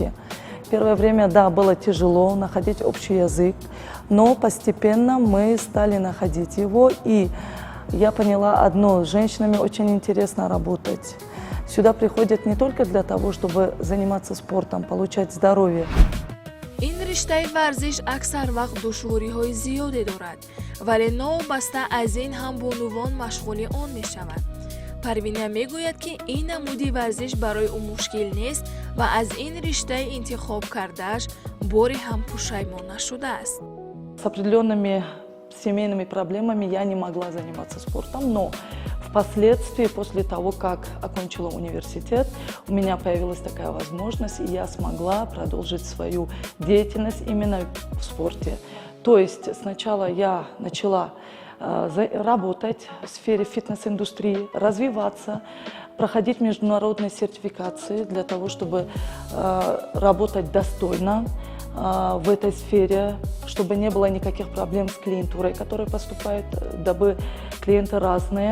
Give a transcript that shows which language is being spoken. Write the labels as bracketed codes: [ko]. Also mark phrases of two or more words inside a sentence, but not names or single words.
[ru] Первое время, да, было тяжело находить общий язык, но постепенно мы стали находить его, и я поняла одно: с женщинами очень интересно работать. Сюда приходят не только для того, чтобы заниматься спортом, получать здоровье. [tg] ин риштаи варзиш аксар вақт душвориҳои зиёде дорад, вале новобаста аз ин ҳам бонувон машғули он мешавад. Парвина мегӯяд, ки ин намуди варзиш барои ӯ мушкил нест ва аз ин риштаи интихоб кардааш бори ҳам пушаймон нашудааст. [ru] С определенными семейными проблемами я не могла заниматься спортом, но впоследствии, после того, как окончила университет, у меня появилась такая возможность, и я смогла продолжить свою деятельность именно в спорте. То есть сначала я начала работать в сфере фитнес-индустрии, развиваться, проходить международные сертификации для того, чтобы работать достойно в этой сфере, чтобы не было никаких проблем с клиентурой, которая поступает, дабы клиенты разные.